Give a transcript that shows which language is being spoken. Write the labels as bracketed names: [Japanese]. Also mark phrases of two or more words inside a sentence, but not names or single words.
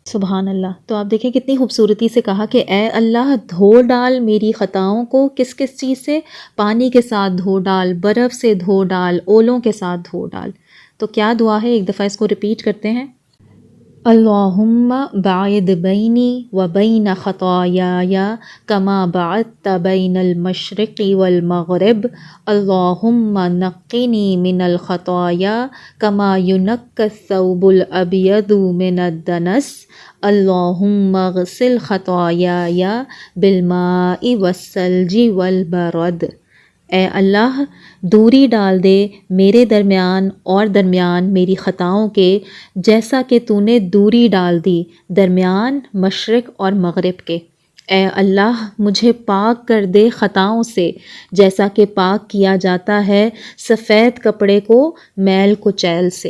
[Arabic] سبحان اللہ. [Urdu] تو آپ دیکھیں کتنی خوبصورتی سے کہا کہ اے اللہ دھو ڈال میری خطاؤں کو. کس کس چیز سے؟ پانی کے ساتھ دھو ڈال، برف سے دھو ڈال، اولوں کے ساتھ دھو ڈال. تو کیا دعا ہے؟ ایک دفعہ اس کو ریپیٹ کرتے ہیں. [Arabic] اللہم باعد بینی و بین خطایای کما بعدت بین المشرق والمغرب. اللہم نقنی من الخطایا کما ینقی الثوب الابیض من الدنس. اللہم اغسل خطایای بالماء والثلج والبرد. [Urdu] اے اللہ دوری ڈال دے میرے درمیان اور درمیان میری خطاؤں کے، جیسا کہ تو نے دوری ڈال دی درمیان مشرق اور مغرب کے. اے اللہ مجھے پاک کر دے خطاؤں سے، جیسا کہ پاک کیا جاتا ہے سفید کپڑے کو میل کچیل سے.